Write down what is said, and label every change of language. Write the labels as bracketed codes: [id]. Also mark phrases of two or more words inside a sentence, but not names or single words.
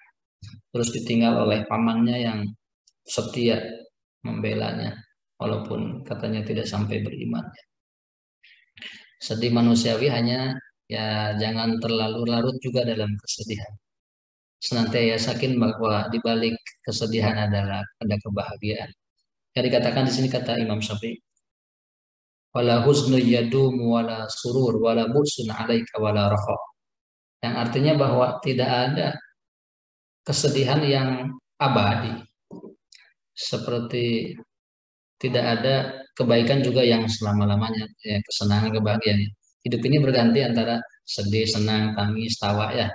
[id] Terus ditinggal oleh pamannya yang setia membelanya walaupun katanya tidak sampai beriman. Sedih manusiawi hanya ya jangan terlalu larut juga dalam kesedihan. Senantiasa yakin bahwa di balik kesedihan adalah ada kebahagiaan. Yang dikatakan di sini kata Imam Syafi'i, [ar] ولا حزن يدوم ولا سرور ولا بؤس عليك ولا رخاء. [id] Yang artinya bahwa tidak ada kesedihan yang abadi. Seperti tidak ada kebaikan juga yang selama-lamanya, ya, kesenangan, kebahagiaan. Hidup ini berganti antara sedih, senang, tangis, tawa ya.